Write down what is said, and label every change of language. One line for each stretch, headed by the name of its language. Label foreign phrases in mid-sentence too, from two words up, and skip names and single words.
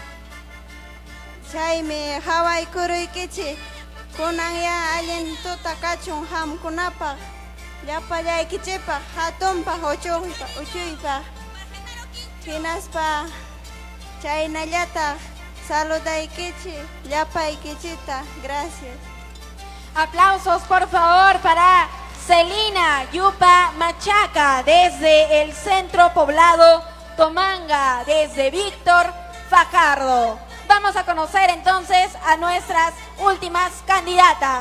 Quechua: chaymi haway kuruykichi kunan ya allin tuta kachun hamkunapaq Llapallaykichipaq hatunpaq uchuypaq hinaspa chaynallataq saludaykichik llapaykichita.
Spanish: Gracias. Aplausos por favor para Celina Yupa Machaca desde el centro poblado Tomanga, desde Víctor Fajardo. Vamos a conocer entonces a nuestras últimas candidatas.